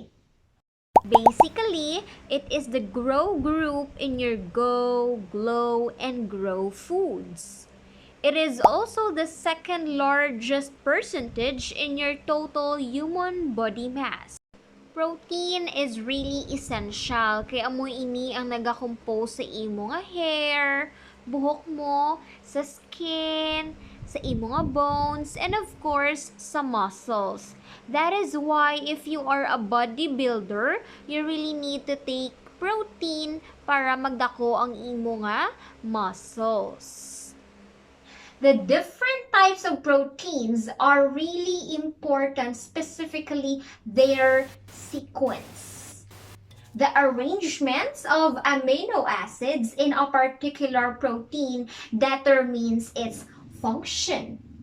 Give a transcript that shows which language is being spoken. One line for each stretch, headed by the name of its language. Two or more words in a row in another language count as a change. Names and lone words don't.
English: Basically, it is the GROW group in your GO, GLOW, and GROW foods. It is also the second largest percentage in your total human body mass. Protein is really essential
Hiligaynon: kaya amo ini ang nagakompose sa imo nga hair, buhok mo, sa skin, sa imo nga bones,
English: and of course,
Hiligaynon: sa muscles.
English: That is why if you are a bodybuilder, you really need to take protein
Hiligaynon: para magdako ang imo nga muscles.
English: The different types of proteins are really important, specifically their sequence. The arrangements of amino acids in a particular protein determines its function.